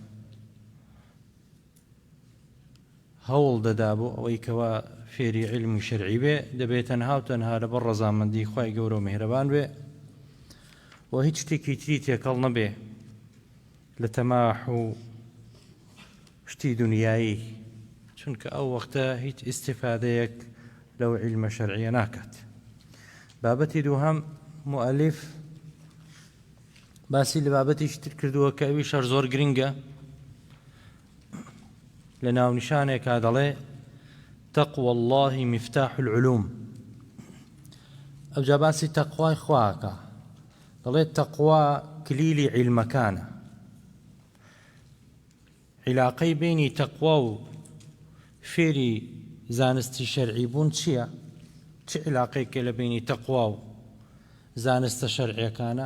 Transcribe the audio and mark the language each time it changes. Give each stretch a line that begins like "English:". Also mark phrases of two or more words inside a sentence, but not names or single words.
Central Kurdish: هەوڵ دەدا بۆ ئەوەی کەوا فێری علمی شەرعی بێ دەبێت تەنها و تەنها لەبەر ڕەزامەندی خوای گەورە و میهرەبان بێ و هیچ شتێکی تری تێکەڵ نەبێ لە تەماح و شتی دنیایی، چونکە ئەو وەختە هیچ ئیستیفادەیەک لەو علمە شەرعیە ناکات. بابەتی دووهەم مؤەلیف باسی لە بابەتیش تر کردووە کە ئەویش هەر زۆر گرنگە لە ناونیشانێکا دەڵێ
Arabic: تەقوى الله مفتاح العلوم.
Central Kurdish: ئەوجا باسی تەقوای خواکە دەڵێت تەقوا کلیلی علمەکانە. عیلاقەی بینی تەقوا و فێری زانستی شەرعی بوون چییە؟ چ عیلاقەیەکە لە بینی تەقوا و زانستە شەرعیەکانە؟